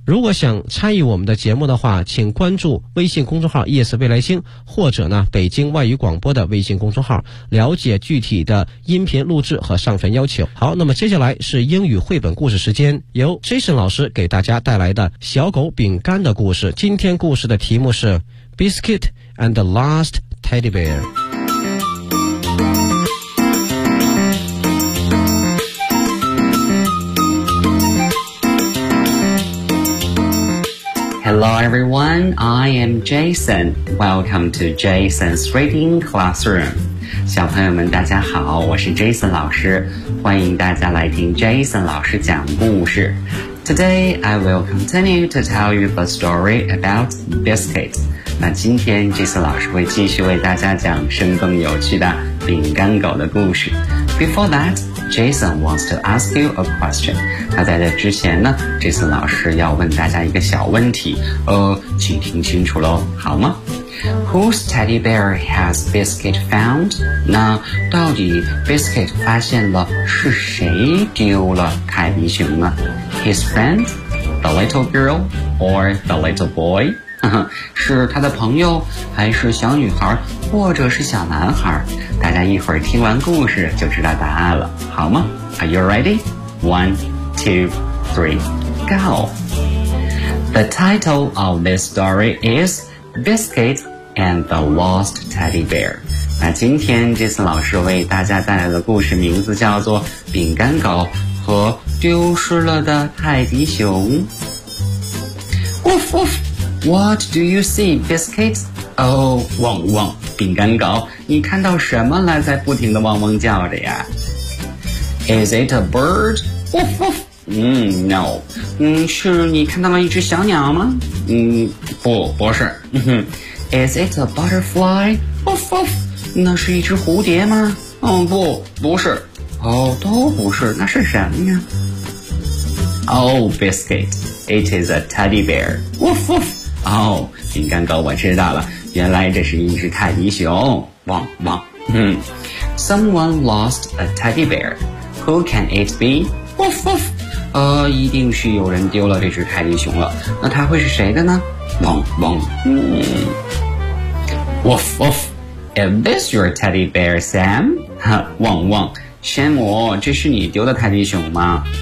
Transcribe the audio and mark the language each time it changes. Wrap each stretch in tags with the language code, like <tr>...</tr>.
<zh>如果想参与我们的节目的话，请关注微信公众号 ES 未来星，或者呢北京外语广播的微信公众号，了解具体的音频录制和上传要求。好，那么接下来是英语绘本故事时间，由 Jason 老师给大家带来的小狗饼干的故事。今天故事的题目是</zh> <en>Biscuit and the Last Teddy Bear。 Hello everyone, I am Jason. Welcome to Jason's Reading Classroom.</en> <zh>小朋友们大家好，我是 Jason 老师，欢迎大家来听 Jason 老师讲故事。</zh> <en>Today, I will continue to tell you the story about Biscuit.</en> <zh>那今天 Jason 老师会继续为大家讲生动有趣的饼干狗的故事。</zh> <en>Before that,Jason wants to ask you a question.</en> <zh>那在这之前呢， Jason 老师要问大家一个小问题，请听清楚咯，好吗？</zh> <en>Whose teddy bear has Biscuit found?</en> <zh>那到底 Biscuit 发现了是谁丢了凯比熊呢？</zh> <en>His friend? The little girl? Or the little boy?</en> <zh>是他的朋友，还是小女孩，或者是小男孩？大家一会儿听完故事就知道答案了，好吗？</zh> <en>Are you ready? One, two, three, go! The title of this story is Biscuit and the Lost Teddy Bear.</en> <zh>那今天这次老师为大家带来的故事名字叫做饼干狗和丢失了的泰迪熊。</zh> <en>Woof woof! What do you see, Biscuit? Oh, wong wong!</en> <zh>饼干狗，你看到什么了？在不停地汪汪叫着呀。</zh> <en>Is it a bird? Woof woof. No.</en> <zh>是你看到了一只小鸟吗？不是。</zh> <en>Is it a butterfly? Woof woof.</en> <zh>那是一只蝴蝶吗？不是。都不是。那是什么呀？</zh> <en>Oh, Biscuit. It is a teddy bear. Woof woof.</en> <zh>饼干狗，我知道了。原来这是一只泰迪熊，汪汪。</zh> <en>Someone lost a teddy bear. Who can it be? Woof woof.</en> <zh>一定是有人丢了这只泰迪熊了。那它会是谁的呢？汪汪。</zh> <en>Woof woof. Is this your teddy bear, Sam?</en> <zh>汪汪。 Sam, 这是你丢的泰迪熊吗？</zh>